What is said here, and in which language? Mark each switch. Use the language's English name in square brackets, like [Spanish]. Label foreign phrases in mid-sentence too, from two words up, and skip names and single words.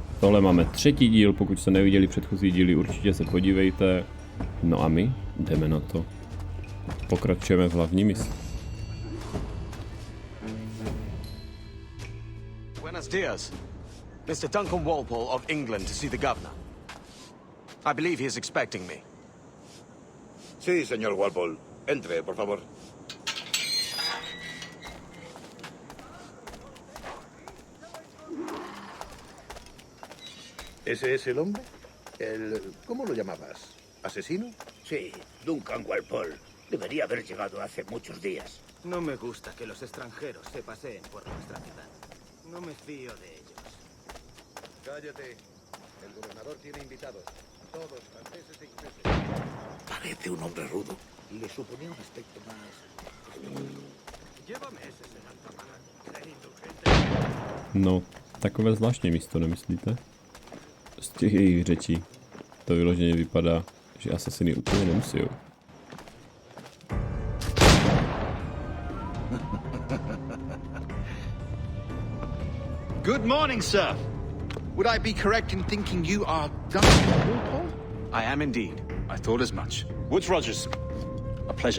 [Czech] Tohle máme třetí díl, pokud jste neviděli předchozí díly, určitě se podívejte. No a my jdeme na to. Pokračujeme v hlavní misi. [Spanish] Buenos dias. [English] Mr. Duncan Walpole of England to see the governor. I believe he is expecting me. [Spanish] Sí, señor Walpole. Entre, por favor. ¿Ese es el hombre? ¿Cómo lo llamabas? ¿Asesino? Sí, Duncan Walpole. Debería haber llegado hace muchos días. No me gusta que los extranjeros se paseen por nuestra ciudad. No me fío de ellos. Cállate. El gobernador tiene invitados. Todos franceses e ingleses. Parece un hombre rudo. Y le suponía un aspecto más... Llévame ese senaltamán. Qué indulgente. [Czech] No, takové zvláštní místo, nemyslíte? Z těch jejich řečí to vyloženě vypadá, že asasiny úplně nemusí. [English] Good morning, sir. Would I be correct in thinking you are Duncan Walpole? I am indeed. I thought as much. Woods Rogers. A pleasure.